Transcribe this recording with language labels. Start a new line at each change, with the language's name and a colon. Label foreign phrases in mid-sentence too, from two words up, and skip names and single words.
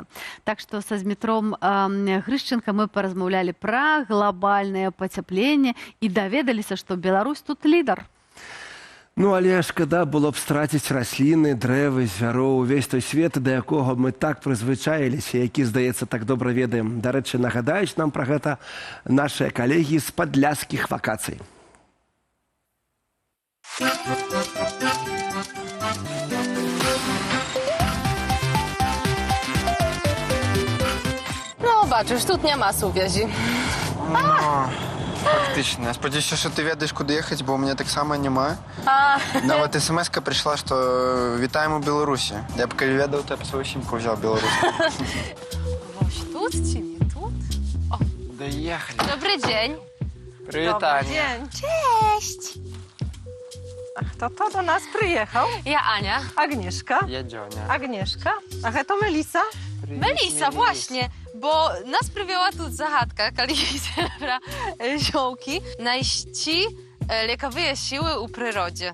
Belarusian: Так што са Змітром Грышченка мы паразмаўлялі пра глобальнае пацяпленне і даведаліся, што Беларусь тут лідар. Ну, але шкада было б страціць расліны, дрэвы, звяроў, увесь той свет, да якога мы так прызвычаіліся, які, здаецца, так добра ведаем. Дарэчы, нагадаюць нам пра гэта нашыя калегі з падляшскіх вакацый.
Ukrainian: Ну, бачиш, тут нема сувязі. Фактично. Я сподіваюся, що ти ведаєш, куди їхати, бо у мене так само немає. Навіть смс-ка прийшла, що вітаємо у Білорусі. Я б коли ведав, то я б свою сімку взяв Білорусі. Ось тут чи не тут? Доїхали. Добрий день. Привітання.
Polish: Cześć. A kto to do nas przyjechał? Ja Ania. Agnieszka.
Ukrainian: Я Дзьоня.
Polish: Agnieszka. A to Melisa? Melisa, właśnie, bo nas przywiała tu zagadka, kalidobra, ziołki, najści lekowe siły u przyrodzie.